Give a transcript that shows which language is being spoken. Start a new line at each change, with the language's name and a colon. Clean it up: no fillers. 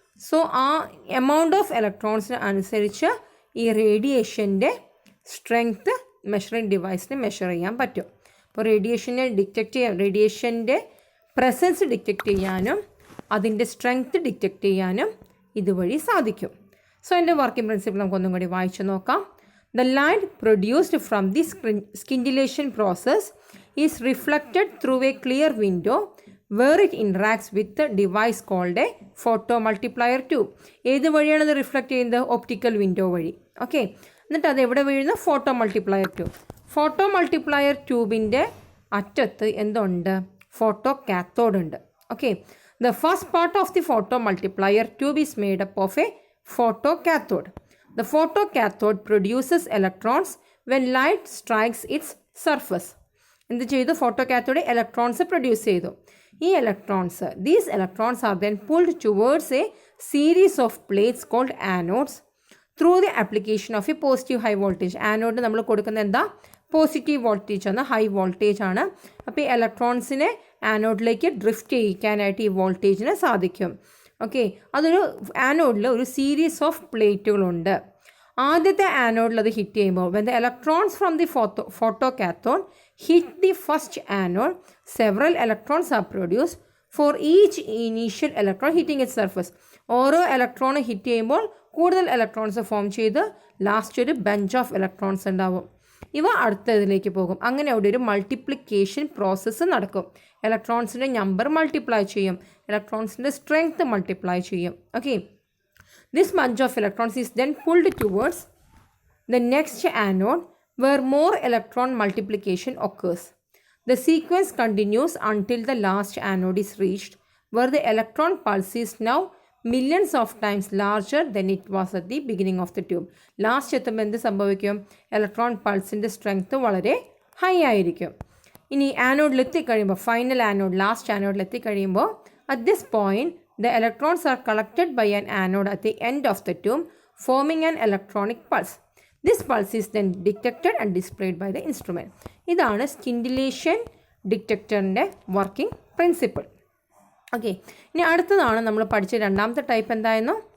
Malayalam: So ആ amount of ഇലക്ട്രോൺസിന് അനുസരിച്ച് ഈ റേഡിയേഷൻ്റെ സ്ട്രെങ്ത്ത് മെഷറിംഗ് ഡിവൈസിന് മെഷർ ചെയ്യാൻ പറ്റും. അപ്പോൾ റേഡിയേഷൻ്റെ പ്രസൻസ് ഡിറ്റക്റ്റ് ചെയ്യാനും അതിൻ്റെ സ്ട്രെങ്ത്ത് ഡിറ്റക്റ്റ് ചെയ്യാനും ഇതുവഴി സാധിക്കും. സോ എൻ്റെ വർക്കിംഗ് പ്രിൻസിപ്പിൾ നമുക്കൊന്നും കൂടി വായിച്ചു നോക്കാം.
English: The light produced from this scintillation process is reflected through a clear window where it interacts with the device called a photomultiplier tube.
Malayalam: ഏത് വഴിയാണ് അത് റിഫ്ലക്റ്റ് ചെയ്യുന്നത്? ഒപ്റ്റിക്കൽ വിൻഡോ വഴി. ഓക്കെ, എന്നിട്ട് അത് എവിടെ വീഴുന്നു? Photo multiplier tube. Photo multiplier ട്യൂബിൻ്റെ അറ്റത്ത് എന്തുണ്ട്? ഫോട്ടോ കാത്തോഡ് ഉണ്ട്.
English: Okay, the first part of the photomultiplier tube is made up of a photocathode. The photocathode produces electrons when light strikes its surface.
Malayalam: എന്ത് ചെയ്തു? ഫോട്ടോകാത്തോഡ് electrons produce ചെയ്തു.
English: These electrons are then pulled towards a series of plates called anodes through the application of a positive high voltage.
Malayalam: Anode നമ്മൾ കൊടുക്കുന്നത് എന്താ? Positive voltage ആണ്, high voltage ആണ്. അപ്പോൾ ഈ ഇലക്ട്രോൺസിനെ ആനോഡിലേക്ക് ഡ്രിഫ്റ്റ് ചെയ്യിക്കാനായിട്ട് ഈ വോൾട്ടേജിന് സാധിക്കും. ഓക്കെ, അതൊരു ആനോഡിൽ ഒരു സീരീസ് ഓഫ് പ്ലേറ്റുകളുണ്ട്. ആദ്യത്തെ ആനോഡിൽ അത് ഹിറ്റ് ചെയ്യുമ്പോൾ
English: when the electrons from the photocathode hit the first anode, several electrons are produced for each initial electron hitting its surface.
Malayalam: ഓരോ ഇലക്ട്രോൺ ഹിറ്റ് ചെയ്യുമ്പോൾ കൂടുതൽ ഇലക്ട്രോൺസ് ഫോം ചെയ്ത് ലാസ്റ്റ് ഒരു ബഞ്ച് ഓഫ് ഇലക്ട്രോൺസ് ഉണ്ടാവും. ഇവ അടുത്തതിലേക്ക് പോകും. അങ്ങനെ അവിടെ ഒരു മൾട്ടിപ്ലിക്കേഷൻ പ്രോസസ്സ് നടക്കും. ഇലക്ട്രോൺസിൻ്റെ നമ്പർ മൾട്ടിപ്ലൈ ചെയ്യും, ഇലക്ട്രോൺസിൻ്റെ സ്ട്രെങ്ത് മൾട്ടിപ്ലൈ ചെയ്യും.
English: Okay, this bunch of electrons is then pulled towards the next anode where more electron multiplication occurs. The sequence continues until the last anode is reached, where the electron pulse is now millions of times larger than it was at the beginning of the tube.
Malayalam: Last എത്തുമ്പോൾ എന്ത് സംഭവിക്കും? Electron പൾസിൻ്റെ strength വളരെ high ആയിരിക്കും. ഇനി ആനോഡിൽ എത്തിക്കഴിയുമ്പോൾ, final anode, last ആനോഡിൽ എത്തിക്കഴിയുമ്പോൾ,
English: at this point the electrons are collected by an anode at the end of the tube, forming an electronic pulse. This pulse is then detected and displayed by the instrument.
Malayalam: ഇതാണ് സ്കിൻഡിലേഷൻ ഡിറ്റക്ടറിൻ്റെ working principle. Okay, ഇനി അടുത്തതാണ് നമ്മൾ പഠിച്ച രണ്ടാമത്തെ type. എന്തായിരുന്നു?